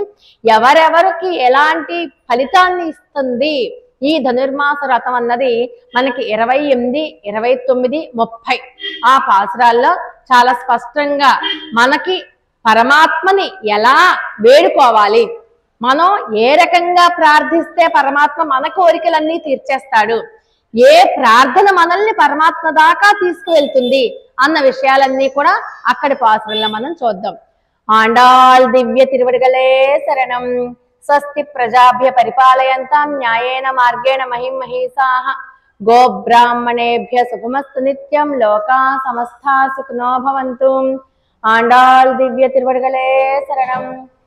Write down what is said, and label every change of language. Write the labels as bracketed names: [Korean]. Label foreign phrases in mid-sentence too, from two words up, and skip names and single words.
[Telugu] ఎవరెవరికి ఎలాంటి ఫలితాన్ని ఇస్తుంది ఈ ధనుర్మాస వ్రతం అన్నది మనకి 28, 29, 30 ఆ పాసురాల్లో చాలా స్పష్టంగా మనకి పరమాత్మని ఎలా వేడుకోవాలి, మనం ఏ రకంగా ప్రార్థిస్తే పరమాత్మ మన కోరికలన్నీ తీర్చేస్తాడు, ఏ ప్రార్థన మనల్ని పరమాత్మ దాకా తీసుకువెళ్తుంది అన్న విషయాలన్నీ కూడా అక్కడి పాసురంలో మనం చూద్దాం. [Tamil] ஆண்டாள் திவ்ய திருவடிகளே சரணம். [Sanskrit] స్వస్తి ప్రజాభ్య పరిపాలయంతాం న్యాయేన మార్గేణ మహిం మహీసాః. గోబ్రాహ్మణేభ్య శుభమస్తు నిత్యం. లోకా సమస్తా సుఖినో భవంతు. [Tamil] ஆண்டாள் திவ்ய திருவடிகளே சரணம்.